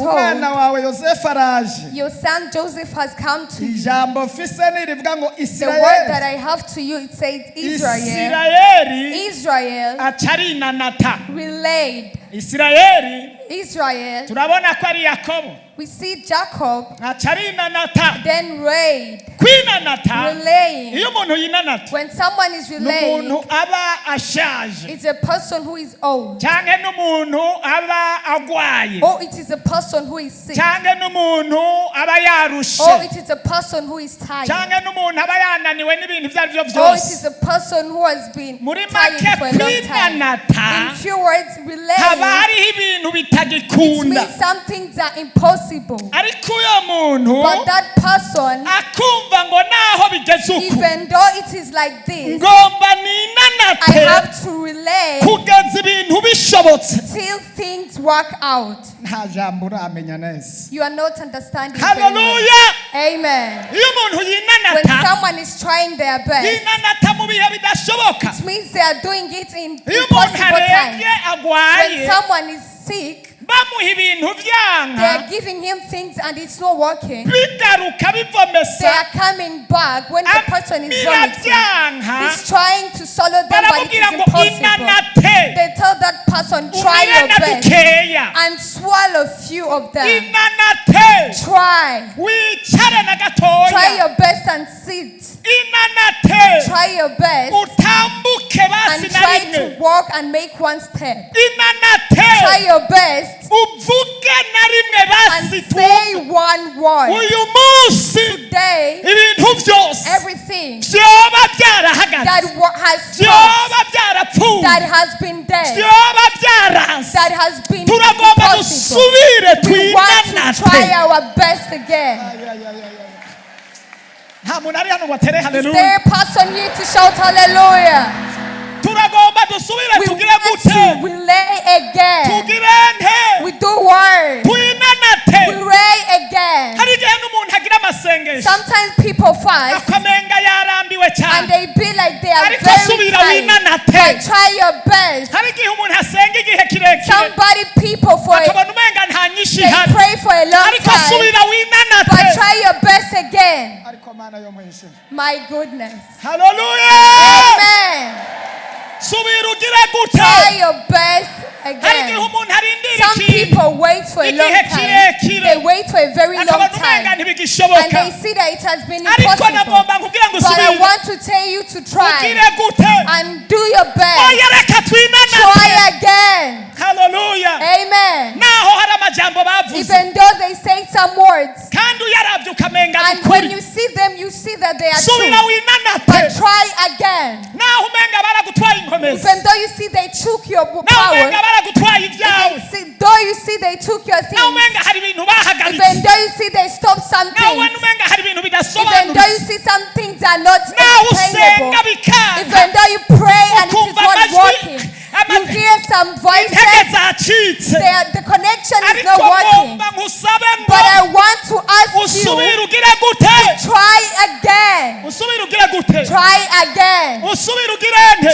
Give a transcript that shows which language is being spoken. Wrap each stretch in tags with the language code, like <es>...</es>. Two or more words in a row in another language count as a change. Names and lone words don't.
<rn>umwana</rn> <en>told,</en> <rn>wawe Yosefu araje</rn> <en>your son Joseph has come to you.</en> <rn>ijambo mfise nirivuga ngo</rn> <en>The word that Isirayeli I have to you, it says Israel. Isirayeli Israel</en> <rn>acarinanata</rn> <en>relayed Israel,</en> <rn>turabona ko ari Yakobo.</rn> <en>we see Jacob,</en> <rn>Acari Inanata.</rn> <en>then relayed.</en> <rn>Kwinanata.</rn> <en>Relaying.</en> <rn>Iyo umuntu yinanata.</rn> <en>When someone is relaying,</en> <rn>N'umuntu aba ashaje.</rn> <en>it's a person who is old.</en> <rn>Canke n'umuntu aba agwaye.</rn> <en>Or it is a person who is sick.</en> <rn>Canke n'umuntu aba yarushe.</rn> <en>Or it is a person who is tired.</en> <rn>Canke n'umuntu aba yananiwe n'ibintu vyarivyo</rn> <en>Or it</en> <rn>vyose.</rn> <en>is a person who has been</en> <rn>Muri</rn> <en>tired</en> <rn>make</rn> <en>for a long time.</en> <rn>kwinanata.</rn> <en>In few words,</en> <rn>Haba</rn> <en>relaying,</en> <rn>hariho ibintu</rn> <en>it</en> <rn>bitagikunda.</rn> <en>means some things are impossible.</en> <rn>Ariko uyo muntu</rn> <en>But that person,</en> <rn>akumva ngo naho bigeze uku</rn> <en>even though it is like this,</en> <rn>ngomba</rn> <en>I</en> <rn>ninanate</rn> <en>have to relay</en> <rn>kugeza ibintu bishobotse.</rn> <en>till things work out.</en> <rn>Nta jambo uramenya neza.</rn> <en>You are not understanding. very well.</en> <rn>Haleluya.</rn> <en>Amen.</en> <rn>Iyo umuntu</rn> <en>When</en> <rn>yinanata</rn> <en>someone is trying their best,</en> <rn>yinanata mu bihe bidashoboka.</rn> <en>it means they are doing it in</en> <rn>Iyo umuntu</rn> <en>impossible times.</en> <rn>arembye agwaye</rn> <en>When someone is sick,</en> <rn>bamuha ibintu</rn> <en>they</en> <rn>vyanka</rn> <en>are giving him things and it's not working.</en> <rn>bigaruka</rn> <en>They</en> <rn>bivomesa</rn> <en>are coming back when the person is vomiting.</en> <rn>biravyanka</rn> <en>He's trying to swallow them, but it</en> <rn>baramubwira</rn> <en>is</en> <rn>ngo</rn> <en>impossible.</en> <rn>inanate</rn> <en>They tell that person, try</en> <rn>umire</rn> <en>your</en> <rn>na</rn> <en>best</en> <rn>dukeya</rn> <en>and swallow few of them.</en> <rn>inanate</rn> <en>Try.</en> <rn>wicare na</rn> <en>Try</en> <rn>gatoya</rn> <en>your best and sit.</en> <rn>inanate</rn> <en>Try your best</en> <rn>utambuke basi</rn> <en>and</en> <rn>na</rn> <en>try</en> <rn>rimwe</rn> <en>to walk and make one step.</en> <rn>inanate</rn> <en>Try your best</en> <rn>uvuge na rimwe</rn> <en>and</en> <rn>basi</rn> <en>say one word.</en> <rn>uyu munsi</rn> <en>Today,</en> <rn>ibintu vyose</rn> <en>everything</en> <rn>vyoba vyarahagaze</rn> <en>that has stopped,</en> <rn>vyoba vyarapfuye</rn> <en>that has been dead,</en> <rn>vyoba vyaranse</rn> <en>that has been</en> <rn>turagomba</rn> <en>impossible,</en> <rn>dusubire</rn> <en>we want to try</en> <rn>twinanate</rn> <en>our best again.</en> <rn>nta muntu ari hano ngo atere</rn> <en>Is</en> <rn>haleluya</rn> <en>there a person here to shout hallelujah?</en> <rn>turagomba dusubire</rn> <en>We</en> <rn>tugire</rn> <en>want</en> <rn>gute</rn> <en>to relay again.</en> <rn>tugire nte</rn> <en>We do word. We</en> <rn>twinanate</rn> <en>relay again.</en> <rn>hari igihe n'umuntu agira amasengesho</rn> <en>Sometimes people fast</en> <rn>akamenga yarambiwe</rn> <en>and</en> <rn>cyane</rn> <en>they be like they are</en> <rn>Ariko</rn> <en>very</en> <rn>subira</rn> <en>tired.</en> <rn>winanate.</rn> <en>But try your best.</en> <rn>hari igihe umuntu asenga igihe kirekire</rn> <en>Somebody people</en> <rn>akabona umenga nta nyinshi</rn> <en>they</en> <rn>ihari</rn> <en>pray for a long</en> <rn>ariko</rn> <en>time.</en> <rn>subira winanate</rn> <en>But try your best again.</en> <rn>ariko mana yo mwishe</rn> <en>My goodness.</en> <rn>haleluya</rn> <en>Amen.</en> <rn>subira ugire gute</rn> <en>Try your best</en> <rn>hari igihe</rn> <en>again.</en> <rn>umuntu arindira</rn> <en>Some</en> <rn>ikintu</rn> <en>people wait for a long</en> <rn>igihe</rn> <en>time.</en> <rn>kirekire</rn> <en>They wait for a very long</en> <rn>akabona umenga</rn> <en>time. And</en> <rn>ntibigishoboka</rn> <en>they see that it has been</en> <rn>ariko</rn> <en>impossible.</en> <rn>nagomba nkubwira ngo</rn> <en>But I</en> <rn>subira</rn> <en>want to tell you to try</en> <rn>ugire gute</rn> <en>and do your best.</en> <rn>oya reka twinanate</rn> <en>Try again.</en> <rn>haleluya</rn> <en>Amen.</en> <rn>naho hari amajambo bavuze</rn> <en>Even though they say some words,</en> <rn>kandi uyaravye ukamenga</rn> <en>and</en> <rn>ni</rn> <en>when</en> <rn>ukuri</rn> <en>you see them, you see that they are</en> <rn>subira</rn> <en>true.</en> <rn>winanate</rn> <en>But try again.</en> <rn>naho umenga baragutwaye inkomezi</rn> <en>Even though you see they took your</en> <rn>naho</rn> <en>power,</en> <rn>umenga baragutwaye ibyawe</rn> <en>though you see they took your</en> <rn>naho</rn> <en>things,</en> <rn>umenga hari ibintu bahagaritse</rn> <en>even though you see they stopped some</en> <rn>naho</rn> <en>things,</en> <rn>umenga hari ibintu</rn> <en>even though</en> <rn>bidasobanutse</rn> <en>you see some things are not</en> <rn>naho</rn> <en>explainable,</en> <rn>usenga bikanga</rn> <en>even though you pray and it is</en> <rn>ukumva</rn> <en>not</en> <rn>amajwi</rn> <en>working, you hear some</en> <rn>intege</rn> <en>voices,</en> <rn>zacitse</rn> <en>the connection is</en> <rn>ariko</rn> <en>not working.</en> <rn>ngomba nkusabe ngo</rn> <en>But I want to ask</en> <rn>usubire</rn> <en>you,</en> <rn>ugire gute</rn> <en>try again.</en> <rn>usubire ugire gute</rn> <en>Try again.</en> <rn>usubire ugire nte</rn>